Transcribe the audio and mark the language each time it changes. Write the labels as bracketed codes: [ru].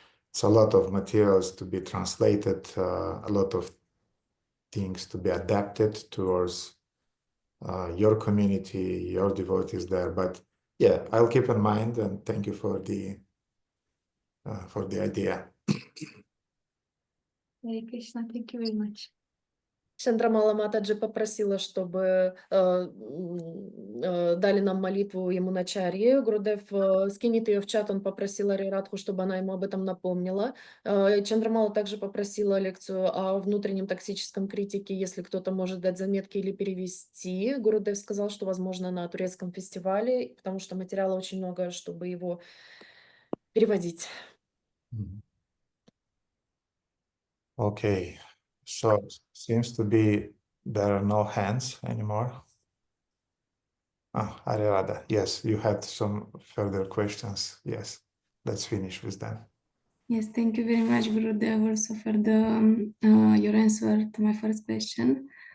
[en] It's a lot of materials to be translated, a lot of things to be adapted towards your community, your devotees there. But yeah, I'll keep in mind, and thank you for the idea. Hare Krishna, thank you very much. [ru] Чандрамала Матаджи попросила, чтобы дали нам молитву Ямуначарьи. Гурудев скинет ее в чат, он попросил Арирадху, чтобы она ему об этом напомнила. Чандрамала также попросила лекцию о внутреннем токсическом критике, если кто-то может дать заметки или перевести. Гурудев сказал, что, возможно, на турецком фестивале, потому что материала очень много, чтобы его переводить. [en] Okay. So seems to be there are no hands anymore. Arirada, yes, you had some further questions. Yes, let's finish with them. Yes, thank you very much, Gurudev, also for your answer to my first question.